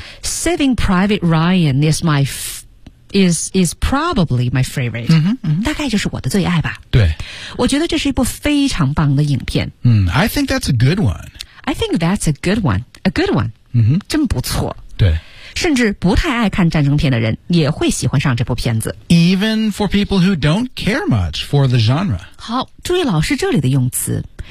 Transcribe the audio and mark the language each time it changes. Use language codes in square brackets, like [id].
[en] Saving Private Ryan is my is probably my favorite. [zh] 大概就是我的最爱吧。对。我觉得这是一部非常棒的影片。 [en] I think that's a good one. I think that's a good one. A good one. [zh] 真不错。对。甚至不太爱看战争片的人也会喜欢上这部片子。 [en] Even for people who don't care much for the genre. [zh] 好注意老师这里的用词。